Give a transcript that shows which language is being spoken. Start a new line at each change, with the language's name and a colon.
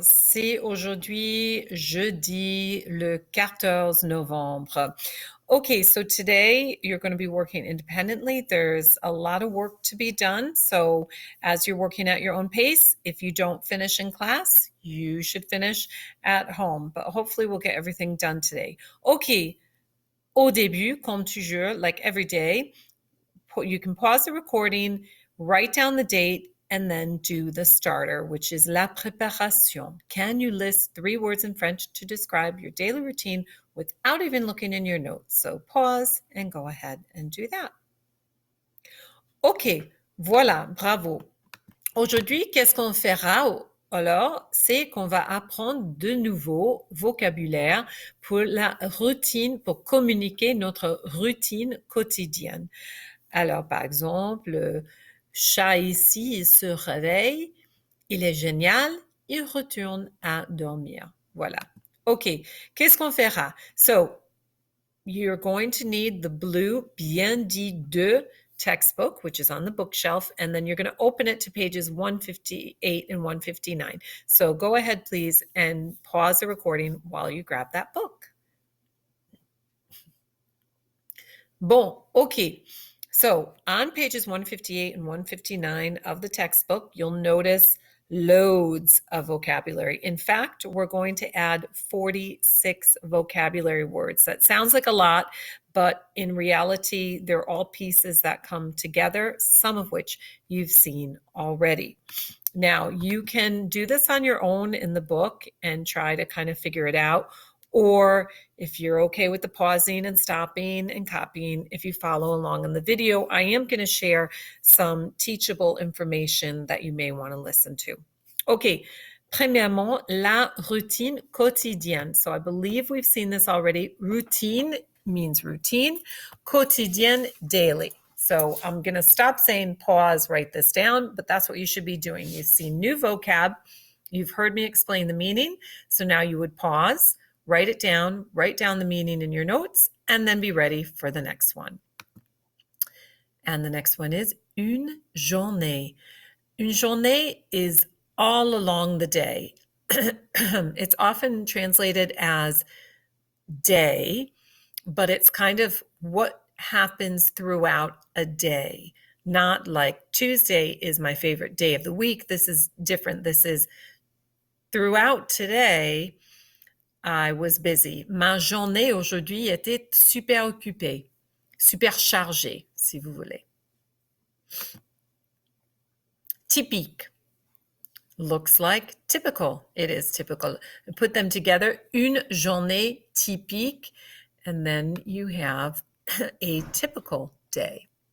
French: C'est aujourd'hui jeudi le 14 novembre.
English: Okay, so today you're going to be working independently. There's a lot of work to be done. So as you're working at your own pace, if you don't finish in class, you should finish at home. But hopefully we'll get everything done today. Okay,
French: au début, comme toujours,
English: like every day, you can pause the recording, write down the date, and then do the starter, which is
French: la préparation.
English: Can you list 3 words in French to describe your daily routine without even looking in your notes? So pause and go ahead and do that.
French: OK, voilà, bravo. Aujourd'hui, qu'est-ce qu'on fera? Alors, c'est qu'on va apprendre de nouveaux vocabulaire pour la routine, pour communiquer notre routine quotidienne. Alors, par exemple, le chat ici, il se réveille, il est génial, il retourne à dormir. Voilà. OK, qu'est-ce qu'on fera?
English: So, you're going to need the blue Bien dit deux textbook, which is on the bookshelf, and then you're going to open it to pages 158 and 159. So go ahead, please, and pause the recording while you grab that book. Bon, OK. So on pages 158 and 159 of the textbook, you'll notice loads of vocabulary. In fact, we're going to add 46 vocabulary words. That sounds like a lot, but in reality, they're all pieces that come together, some of which you've seen already. Now, you can do this on your own in the book and try to kind of figure it out. Or if you're okay with the pausing and stopping and copying, if you follow along in the video, I am going to share some teachable information that you may want to listen to.
French: Okay, premièrement, la routine quotidienne.
English: So I believe we've seen this already. Routine means routine, quotidienne, daily. So I'm going to stop saying pause, write this down, but that's what you should be doing. You've seen new vocab. You've heard me explain the meaning. So now you would pause, write it down, write down the meaning in your notes, and then be ready for the next one. And the next one is une journée. Une journée is all along the day. It's often translated as day, but it's kind of what happens throughout a day. Not like Tuesday is my favorite day of the week. This is different. This is throughout today, I was busy.
French: Ma journée aujourd'hui était super occupée, super chargée, si vous voulez.
English: Typique looks like typical. It is typical. Put them together, une journée typique, and then you have a typical day.